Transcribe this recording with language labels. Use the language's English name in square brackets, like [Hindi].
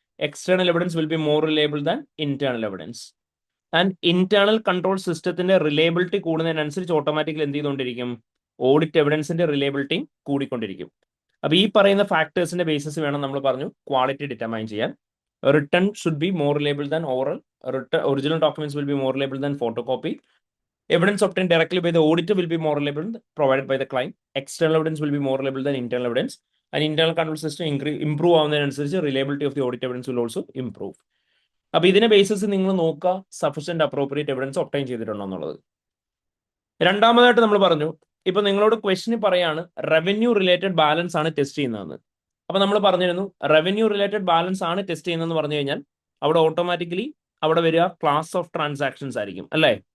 [English] External evidence will be more reliable than internal evidence. [Malayalam] And internal control സിസ്റ്റത്തിന്റെ reliability കൂടുന്നതിനനുസരിച്ച് automatically എന്ത് ചെയ്തുകൊണ്ടിരിക്കും audit എവിഡൻസിന്റെ reliability കൂടിക്കൊണ്ടിരിക്കും. അപ്പൊ ഈ പറയുന്ന ഫാക്ടേഴ്സിന്റെ ബേസിസ് വേണം നമ്മൾ പറഞ്ഞു ക്വാളിറ്റി ഡിറ്റർമൈൻ ചെയ്യാൻ. [English] Return should be more reliable than oral. Original documents will be more reliable than photocopy. Evidence obtained directly by the auditor will be more reliable provided by the client. External evidence will be more reliable than internal evidence. And internal control system improve [Malayalam] ആവുന്നതിനനുസരിച്ച് [English] reliability of the audit evidence will also improve. [Malayalam] അപ്പോൾ ഇതിന്റെ basis നിങ്ങൾ നോക്കുക sufficient appropriate evidence obtain ചെയ്തിട്ടുണ്ടോ എന്നുള്ളത്. രണ്ടാമതായിട്ട് നമ്മൾ പറഞ്ഞു ഇപ്പൊ നിങ്ങളോട് ക്വസ്റ്റ്യൻ പറയാണ് റവന്യൂ റിലേറ്റഡ് ബാലൻസ് ആണ് ടെസ്റ്റ് ചെയ്യുന്നതെന്ന്. അപ്പൊ നമ്മൾ പറഞ്ഞിരുന്നു റവന്യൂ റിലേറ്റഡ് ബാലൻസ് ആണ് ടെസ്റ്റ് ചെയ്യുന്നതെന്ന് പറഞ്ഞു കഴിഞ്ഞാൽ അവിടെ ഓട്ടോമാറ്റിക്കലി അവിടെ വരിക ക്ലാസ് ഓഫ് ട്രാൻസാക്ഷൻസ് ആയിരിക്കും അല്ലേ.